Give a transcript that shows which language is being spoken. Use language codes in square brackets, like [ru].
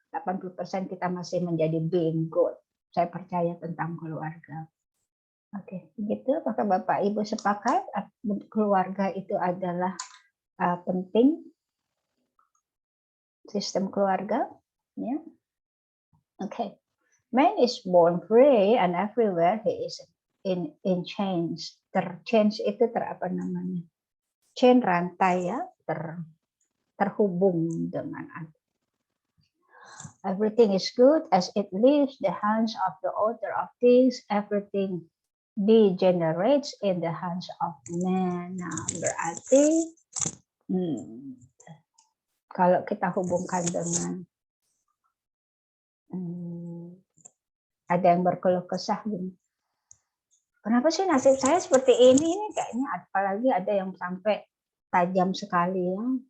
[id] 80% kita masih menjadi [en] being good. [id] Saya percaya tentang keluarga. Oke, gitu. Apakah Bapak Ibu sepakat keluarga itu adalah penting, sistem keluarga? Ya. Oke. [en] Man is born free and everywhere he is in chains. [id] Chains itu apa namanya? Chain, rantai ya, terhubung dengan [en] everything is good as it leaves the hands of the author of things. Everything degenerates in the hands of man. [id] Nah, berarti kalau kita hubungkan dengan ada yang berkeluh kesah gini, kenapa sih nasib saya seperti ini? Ini kayaknya apalagi ada yang sampai tajam sekali ya.